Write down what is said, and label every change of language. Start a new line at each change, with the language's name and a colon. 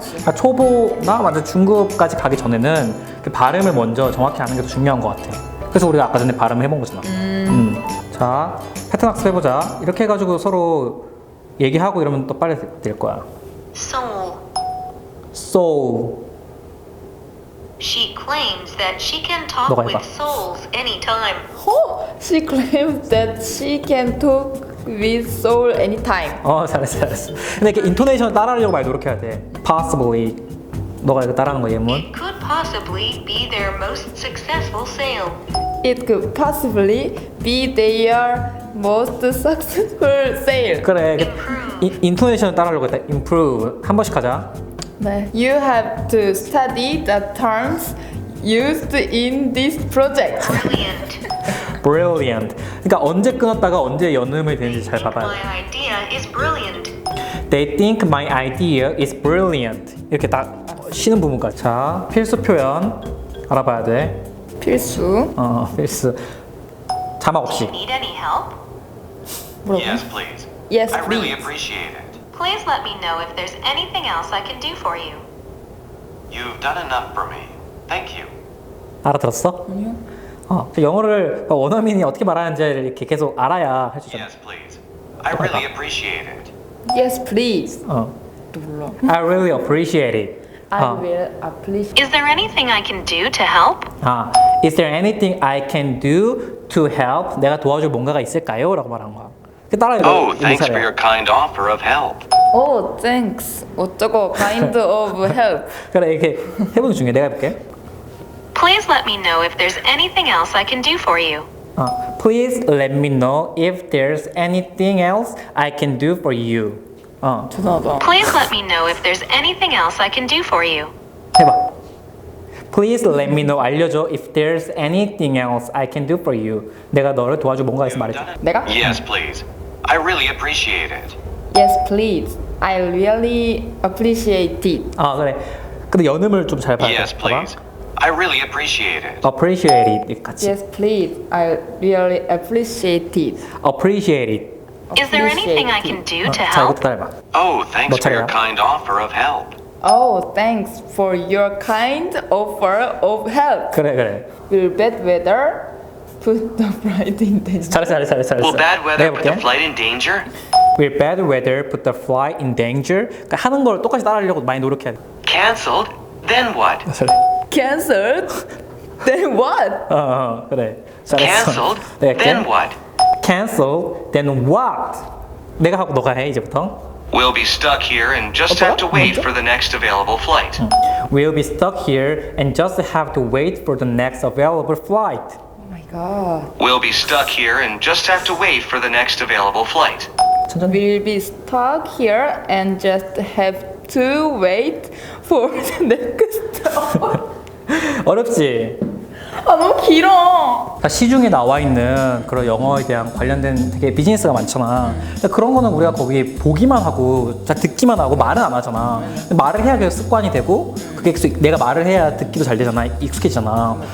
Korean: 그러니까 초보나 완전 중급까지 가기 전에는 그 발음을 먼저 정확히 아는 게 더 중요한 것 같아. 그래서 우리가 아까 전에 발음을 해본 거잖아. 자, 패턴 학습 해보자. 이렇게 해가지고 서로 얘기하고 이러면 또 빨리 될 거야. So
English: She claims that she can talk
Korean: 너가 해봐.
English: with souls anytime. She claims that she can talk with soul anytime.
Korean: 잘했어 잘했어. 근데 이렇게 인토네이션 따라하려고 많이 노력해야 돼.
English: Possibly.
Korean: 너가 이거 따라하는 거 예문.
English: It could possibly be their most successful sale. It could possibly be their most successful sale.
Korean: 그래. 인토네이션 따라하려고 했다. Improve. 한 번씩 하자. 네.
English: You have to study the terms used in this project. Brilliant. Brilliant.
Korean: 그러니까 언제 끊었다가 언제 연음이 되는지 잘 봐봐야 돼.
English: My idea is brilliant. They think my idea is brilliant.
Korean: 이렇게 딱 쉬는 부분까지. 자, 필수 표현 알아봐야 돼. 필수. 필수. 자막 없이.
English: Need any help? Yes, please. Yes, I really please. appreciate it. Please let me know if there's anything else I can do for you. You've done enough for me. Thank you.
Korean: 알아들었어? 아니요. 영어를 원어민이 어떻게 말하는지를 이렇게 계속 알아야 해주잖아.
English: Yes, please. I really appreciate it. Yes, please.
Korean: 어. 또 몰라.
English: I really appreciate it. I will appreciate. Is there anything I can do to help? Is there anything I can do to help?
Korean: 내가 도와줄 뭔가가 있을까요? 라고 말한 거야. 따라해.
English: Oh, thanks for your kind offer of help. Oh, thanks.
Korean: 어쩌고
English: kind of help.
Korean: 그래 이렇게 해보는 중에 내가 해볼게.
English: Please let me know if there's anything else I can do for you. Please let me know if there's anything else I can do for you.
Korean: 죄송하다.
English: Please let me know if there's anything else I can do for you.
Korean: 해봐.
English: Please let me know.
Korean: 알려줘.
English: If there's anything else I can do for you.
Korean: 내가 너를 도와줄 뭔가 있으면 말해줘. 내가?
English: Yes, please. I really appreciate it. Yes, please. I really appreciate it.
Korean: 그래. 근데 연음을 좀 잘 봐야 돼.
English: Yes, please. I really appreciate it. Appreciate it. 같이. Yes, please. I really appreciate it. Appreciate it. Is there anything I can do to
Korean: 자,
English: help?
Korean: 이것도 따라해봐.
English: Oh, thanks
Korean: 너
English: for your
Korean: 차례야.
English: kind offer of help. Oh, thanks for your kind offer of help.
Korean: 그래.
English: Will bad weather put the flight in danger?
Korean: 잘했어.
English: Will bad weather put the
Korean: 해볼게.
English: flight in danger? Will bad weather put the flight in danger?
Korean: 그러니까 하는 걸 똑같이 따라하려고 많이 노력해야 돼.
English: Cancelled? Then what? Cancelled? Then what?
Korean: 그래. 잘했어.
English: Cancelled?
Korean: 내가 할게.
English: Then what? Cancel, then what?
Korean: 내가 하고 너가 해 이제부터.
English: We'll be stuck here and just have to wait for the next available flight. We'll be stuck here and just have to wait for the next available flight. Oh my god. We'll be stuck here and just have to wait for the next available flight.
Korean: 천천히.
English: We'll be stuck here and just have to wait for the next.
Korean: 어렵지? 너무 길어. 시중에 나와 있는 그런 영어에 대한 관련된 되게 비즈니스가 많잖아. 근데 그런 거는 우리가 거기 보기만 하고 자 듣기만 하고 말은 안 하잖아. 근데 말을 해야 그게 습관이 되고 그게 내가 말을 해야 듣기도 잘 되잖아. 익숙해지잖아.